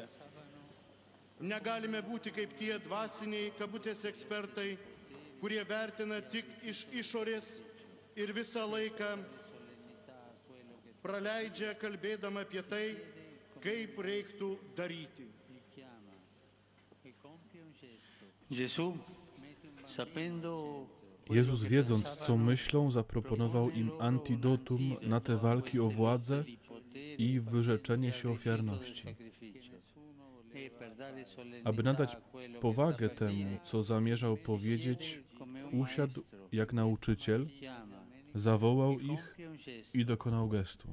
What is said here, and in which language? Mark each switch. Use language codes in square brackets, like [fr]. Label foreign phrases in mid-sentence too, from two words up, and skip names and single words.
[lt] Negalime būti kaip tie dvasiniai kabutės ekspertai, kurie vertina tik iš išorės ir visą laiką praleidžia kalbėdama apie tai, kaip reiktų daryti. [pl] Jezus, wiedząc, co myślą, zaproponował im antidotum na te walki o władzę i wyrzeczenie się ofiarności. Aby nadać powagę temu, co zamierzał powiedzieć, usiadł jak nauczyciel, zawołał ich i dokonał gestu.